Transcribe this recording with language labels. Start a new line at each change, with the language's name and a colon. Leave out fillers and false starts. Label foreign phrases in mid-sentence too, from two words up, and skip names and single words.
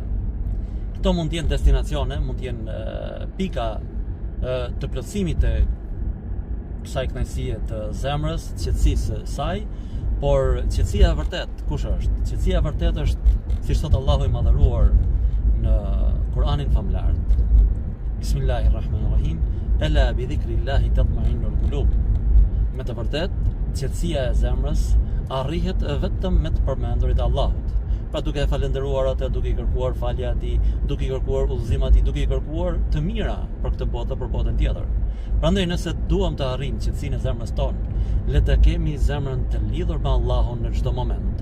Albanian: Këto mund të jenë destinacione, mund të jenë pika të plotësimit të kësaj kënaqësie të zemrës, qetësisë së saj, por qetësia e vërtet kush është? Qetësia e vërtet është, siç thot Allahu i madhëruar në Kur'anin famulart.
Arabic: بسم الله الرحمن الرحيم ألا بذكر الله تطمئن القلوب.
Albanian: Me të vërtet, qetësia e zemrës arrihet vetëm me të përmendurit e Allahut. Pra duke e falendëruar atë, duke i kërkuar falja atij, duke i kërkuar udhëzim atij, duke i kërkuar të mira për këtë botë, për botën tjetër. Prandaj nëse duam të arrijmë qetësinë e zemrës tonë, le të kemi zemrën të lidhur me Allahun në çdo moment.